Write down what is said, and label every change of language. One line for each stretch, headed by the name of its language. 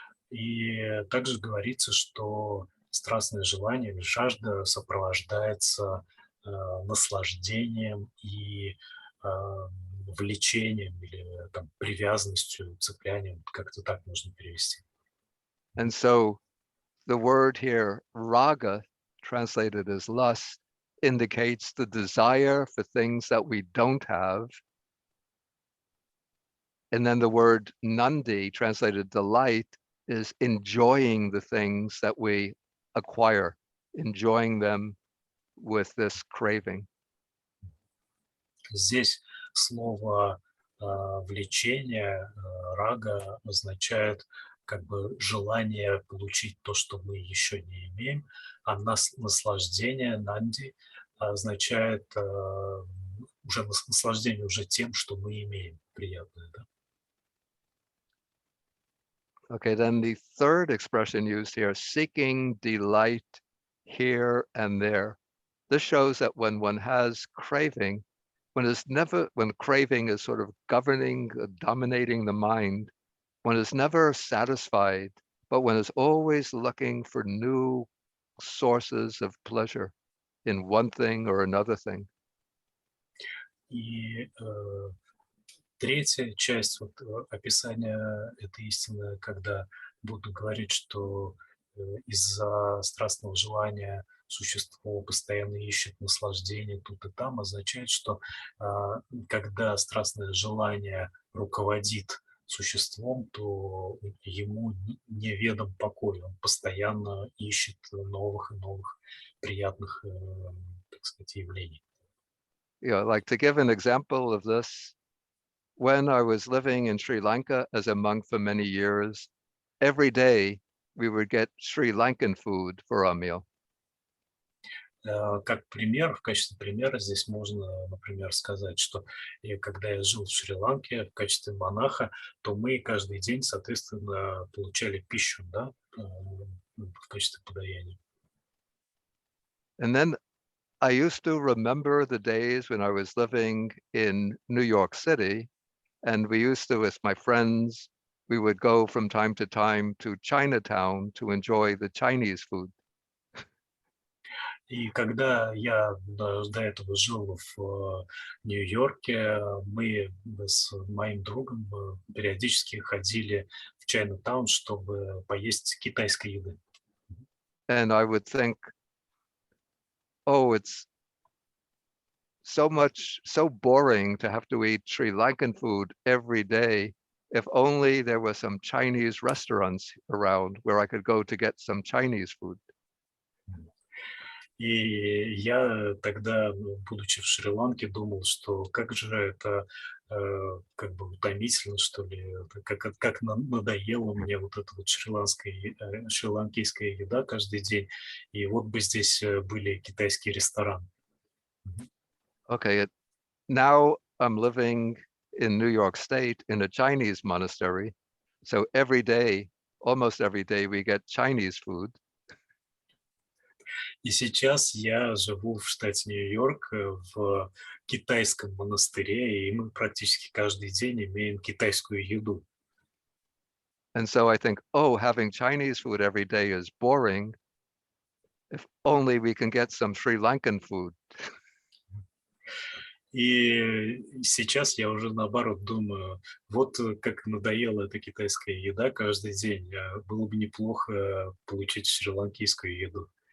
Russian: И также говорится, что страстное желание или жажда сопровождается наслаждением и влечением или там, привязанностью, цеплянием, как-то так можно перевести.
English: And so the word here, raga, translated as lust, indicates the desire for things that we don't have. And then the word nandi, translated delight, is enjoying the things that we acquire, enjoying them with this craving.
Russian: Здесь слово влечение, рага, означает как бы желание получить то, что мы еще не имеем, а наслаждение, нанди, означает уже наслаждение уже тем, что мы имеем, приятное, да?
English: Okay, then the third expression used here, seeking delight here and there. This shows that when one has craving, when craving is sort of governing, dominating the mind, one is never satisfied, but one is always looking for new sources of pleasure in one thing or another thing.
Russian: И третья часть вот, описания этой истины, когда Будда говорит, что из-за страстного желания существо постоянно ищет наслаждение тут и там, означает, что когда страстное желание руководит существом, то ему неведом покой, он постоянно ищет новых и новых приятных, так сказать, явлений.
English: Like to give an example of this, when I was living in Sri Lanka as a monk for many years, every day we would get Sri Lankan food for our meal.
Russian: Как пример, в качестве примера здесь можно, например, сказать, что когда я жил в Шри-Ланке в качестве монаха, то мы каждый день, соответственно, получали пищу, да, в качестве подаяния.
English: And then I used to remember the days when I was living in New York City, and we used to, with my friends, we would go from time to time to Chinatown to enjoy the Chinese food.
Russian: И когда я до этого жил в Нью-Йорке, мы с моим другом периодически ходили в Чайнатаун, чтобы поесть китайской еды.
English: And I would think, oh, it's so boring to have to eat Sri Lankan food every day. If only there were some Chinese restaurants around where I could go to get some Chinese food.
Russian: И я тогда, будучи в Шри-Ланке, думал, что как же это как бы утомительно, что ли, как надоело мне вот эта вот шри-ланкийская еда каждый день. И вот бы здесь были китайские рестораны.
English: Okay, now I'm living in New York State in a Chinese monastery. So almost every day, we get Chinese food.
Russian: И сейчас я живу в штате Нью-Йорк в китайском монастыре, и мы практически каждый день имеем китайскую еду.
English: And so I think, oh, having Chinese food every day is boring. If only we can get some Sri Lankan food.
Russian: И сейчас я уже наоборот думаю, вот как надоела эта китайская еда каждый день, было бы неплохо получить шри-ланкийскую еду.